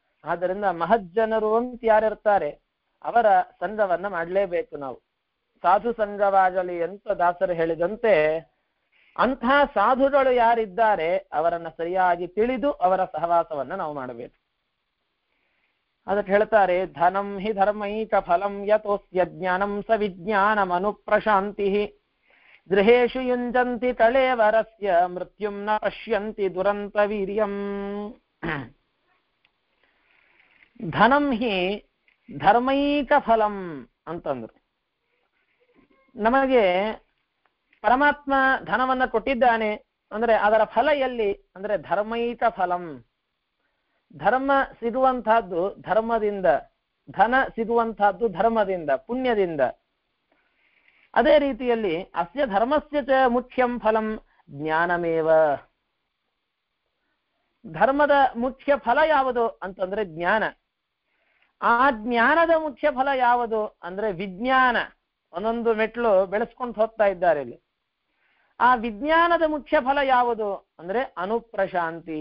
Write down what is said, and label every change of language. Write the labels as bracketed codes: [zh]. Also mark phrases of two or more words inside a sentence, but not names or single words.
[kn] ಆದ್ದರಿಂದ ಮಹಜ್ಜನರು ಅಂತ ಯಾರಿರ್ತಾರೆ ಅವರ ಸಂಘವನ್ನ ಮಾಡಲೇಬೇಕು ನಾವು. ಸಾಧು ಸಂಘವಾಗಲಿ ಅಂತ ದಾಸರು ಹೇಳಿದಂತೆ ಅಂಥ ಸಾಧುಗಳು ಯಾರಿದ್ದಾರೆ ಅವರನ್ನ ಸರಿಯಾಗಿ ತಿಳಿದು ಅವರ ಸಹವಾಸವನ್ನ ನಾವು ಮಾಡಬೇಕು. ಅದಕ್ಕೆ ಹೇಳ್ತಾರೆ, [sa] ಧನಂ ಹಿ ಧರ್ಮೈಕ ಫಲಂ ಯತೋಸ್ಯ ಜ್ಞಾನಂ ಸ ವಿಜ್ಞಾನಂ ಅನುಪ್ರಶಾಂತಿ ಗೃಹೇಶು ಯುಂಜಂತಿ ಕಳೇವರಸ್ಯ ಮೃತ್ಯುಂ ನ ಪಶ್ಯಂತಿ ದುರಂತ ವೀರ್ಯಂ. ಧನಂ ಹಿ ಧರ್ಮೈಕ ಫಲಂ ಅಂತಂದ್ರು. [kn] ನಮಗೆ ಪರಮಾತ್ಮ ಧನವನ್ನ ಕೊಟ್ಟಿದ್ದಾನೆ ಅಂದ್ರೆ ಅದರ ಫಲ ಎಲ್ಲಿ ಅಂದ್ರೆ [sa] ಧರ್ಮೈಕ ಫಲಂ. [kn] ಧರ್ಮ ಸಿಗುವಂತಹದ್ದು ಧರ್ಮದಿಂದ, ಧನ ಸಿಗುವಂತಹದ್ದು ಧರ್ಮದಿಂದ, ಪುಣ್ಯದಿಂದ. ಅದೇ ರೀತಿಯಲ್ಲಿ [sa] ಅಸ್ಯ ಧರ್ಮಸ್ಯ ಚ ಮುಖ್ಯಂ ಫಲಂ ಜ್ಞಾನಮೇವ. [kn] ಧರ್ಮದ ಮುಖ್ಯ ಫಲ ಯಾವುದು ಅಂತಂದ್ರೆ ಜ್ಞಾನ. ಆ ಜ್ಞಾನದ ಮುಖ್ಯ ಫಲ ಯಾವುದು ಅಂದ್ರೆ ವಿಜ್ಞಾನ. ಒಂದೊಂದು ಮೆಟ್ಲು ಬೆಳೆಸ್ಕೊಂಡು ಹೋಗ್ತಾ ಇದ್ದಾರೆ ಇಲ್ಲಿ. ಆ ವಿಜ್ಞಾನದ ಮುಖ್ಯ ಫಲ ಯಾವುದು ಅಂದ್ರೆ ಅನುಪ್ರಶಾಂತಿ.